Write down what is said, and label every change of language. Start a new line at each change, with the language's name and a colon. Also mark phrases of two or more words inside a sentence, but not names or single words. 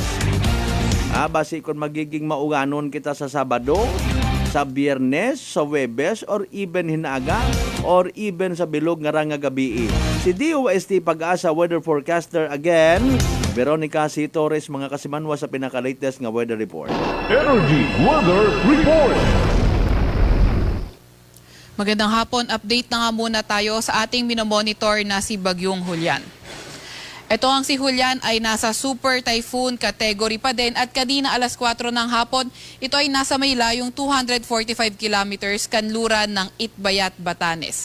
Hiligaynon: Basi kung magiging mauganon kita sa Sabado, sa Biyernes, sa Webes,
English: or even
Hiligaynon: hinaga,
English: or even
Hiligaynon: sa bilog nga ranga gabi. Si DOST Pag-asa Weather Forecaster again, Veronica C. Torres, mga kasimanwa sa pinaka-latest nga
English: weather report.
Hiligaynon: Energy Weather Report.
Filipino: Magandang hapon, update na nga muna tayo sa ating minomonitor na si Bagyong Julian. Ito ang si Julian ay nasa
English: super typhoon category
Filipino: pa din at kanina alas 4 ng hapon, ito ay nasa may layong 245 kilometers kanluran ng Itbayat, Batanes.